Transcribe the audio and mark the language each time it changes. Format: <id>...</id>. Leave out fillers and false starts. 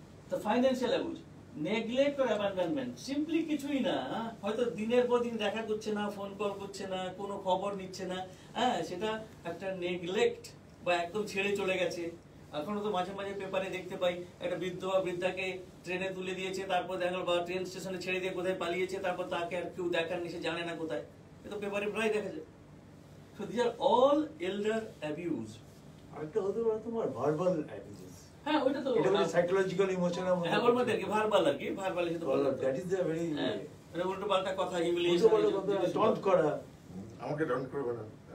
<bn>তো</bn> <en>financial abuse, neglect or abandonment,</en> <bn>simply কিছুই না, হয়তো দিনের পর দিন দেখা করছে না, ফোন কল করছে না, কোনো খবর নিচ্ছে না, হ্যাঁ সেটা একটা নেগলেক্ট, বা একদম ছেড়ে চলে গেছে। এখনো তো মাঝে মাঝে পেপারে দেখতে পাই, একটা বৃদ্ধ বা বৃদ্ধাকে ট্রেনে তুলে দিয়েছে, তারপর দেখা গেল বা ট্রেন স্টেশনে ছেড়ে দিয়ে কোথায় পালিয়েছে, তারপর তাকে আর কেউ দেখার নেই, সে জানে না কোথায়, এটা পেপারে প্রায় দেখা যায়।</bn> <en>So these are all elder abuse.</en> <bn>আরেকটা হতে পারে তোমার ভার্বাল অ্যাবিউজ। হ্যাঁ ওইটা তো এটা মানে সাইকোলজিক্যাল ইমোশনাল মধ্যে। হ্যাঁ ওর মধ্যে কি ভার্বাল আর কি, ভার্বালি সাথে বলা,</bn> <en>that is the very</en> <bn>মানে উল্টো পাল্টা কথা, হিউমিলিয়েশন, টন্ট করা। আমাকে ডন করবে না।</bn>